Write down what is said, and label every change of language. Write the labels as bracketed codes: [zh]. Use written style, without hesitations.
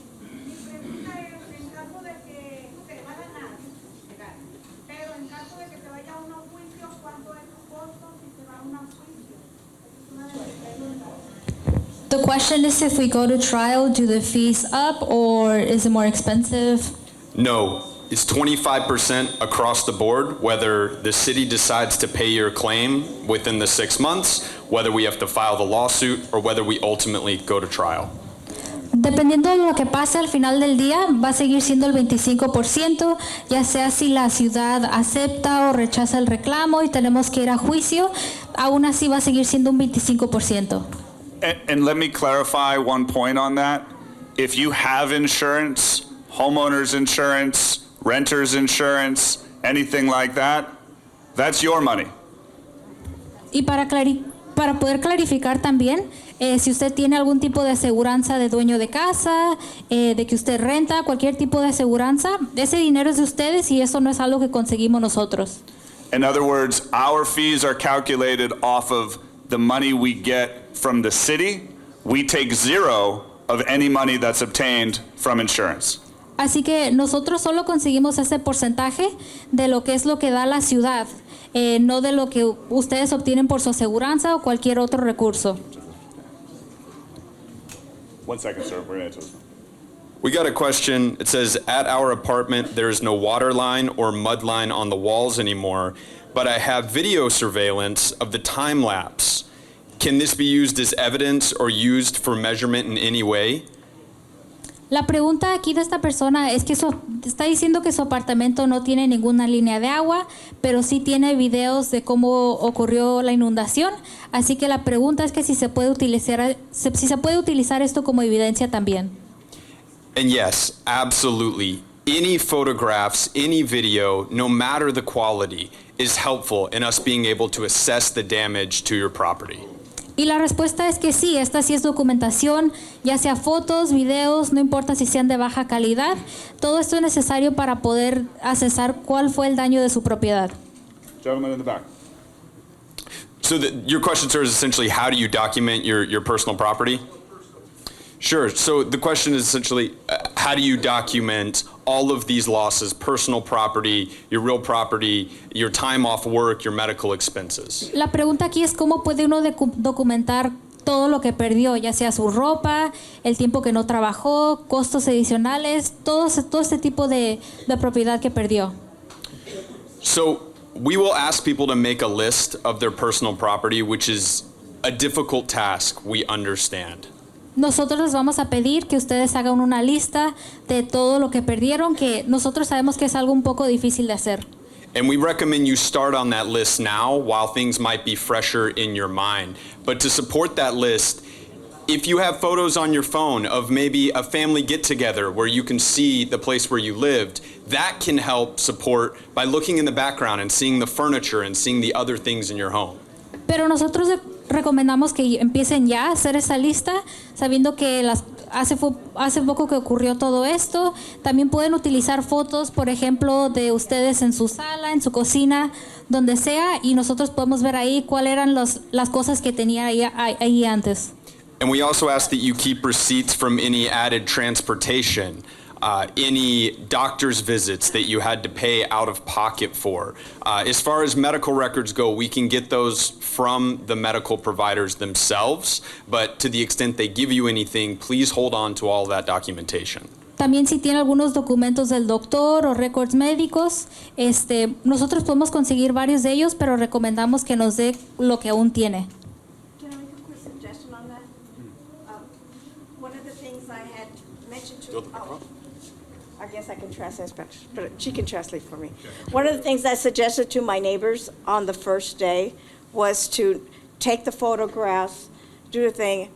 [es] Mi pregunta es, en caso de que se va a ganar, pero en caso de que se vaya a un juicio, ¿cuánto es su costo si se va a un juicio? Es una de las preguntas. [en] The question is if we go to trial, do the fees up or is it more expensive? No, it's 25% across the board, whether the city decides to pay your claim within the 6 months, whether we have to file the lawsuit, or whether we ultimately go to trial. [es] Dependiendo de lo que pase al final del día, va a seguir siendo el 25%, ya sea si la ciudad acepta o rechaza el reclamo y tenemos que ir a juicio, aún así va a seguir siendo un 25%. [en] And let me clarify one point on that. If you have insurance, homeowners insurance, renters insurance, anything like that, that's your money. [es] Y para poder clarificar también, si usted tiene algún tipo de aseguranza de dueño de casa, de que usted renta, cualquier tipo de aseguranza, ese dinero es de ustedes y eso no es algo que conseguimos nosotros. [en] In other words, our fees are calculated off of the money we get from the city. We take zero of any money that's obtained from insurance. [es] Así que nosotros solo conseguimos ese porcentaje de lo que es lo que da la ciudad, no de lo que ustedes obtienen por su aseguranza o cualquier otro recurso. [en] 1 second, sir. We're going to answer this. We got a question. It says, at our apartment, there is no water line or mud line on the walls anymore, but I have video surveillance of the time lapse. Can this be used as evidence or used for measurement in any way? [es] La pregunta aquí de esta persona es que está diciendo que su apartamento no tiene ninguna línea de agua, pero sí tiene videos de cómo ocurrió la inundación. Así que la pregunta es que si se puede utilizar esto como evidencia también. [en] And yes, absolutely. any photographs, any video, no matter the quality, is helpful in us being able to assess the damage to your property. [es] Y la respuesta es que sí, esta sí es documentación, ya sea fotos, videos, no importa si sean de baja calidad, todo esto es necesario para poder accesar cuál fue el daño de su propiedad. [en] Gentleman in the back. So your question, sir, is essentially how do you document your personal property? Sure. So the question is essentially how do you document all of these losses, personal property, your real property, your time off work, your medical expenses? [es] La pregunta aquí es cómo puede uno documentar todo lo que perdió, ya sea su ropa, el tiempo que no trabajó, costos adicionales, todo este tipo de propiedad que perdió. [en] So we will ask people to make a list of their personal property, which is a difficult task, we understand. [es] Nosotros les vamos a pedir que ustedes hagan una lista de todo lo que perdieron, que nosotros sabemos que es algo un poco difícil de hacer. [en] And we recommend you start on that list now while things might be fresher in your mind. But to support that list, if you have photos on your phone of maybe a family get-together where you can see the place where you lived, that can help support by looking in the background and seeing the furniture and seeing the other things in your home. [es] Pero nosotros recomendamos que empiecen ya a hacer esa lista, sabiendo que hace poco que ocurrió todo esto. También pueden utilizar fotos, por ejemplo, de ustedes en su sala, en su cocina, donde sea, y nosotros podemos ver ahí cuáles eran las cosas que tenía ahí antes. [en] And we also ask that you keep receipts from any added transportation, any doctor's visits that you had to pay out of pocket for. As far as medical records go, we can get those from the medical providers themselves, but to the extent they give you anything, please hold on to all that documentation. [es] También si tiene algunos documentos del doctor o récords médicos, nosotros podemos conseguir varios de ellos, pero recomendamos que nos dé lo que aún tiene. [en] Can I make a quick suggestion on that? One of the things I had mentioned to, I guess I can translate Spanish, but she can translate for me. One of the things I suggested to my neighbors on the first day was to take the photographs, do the thing.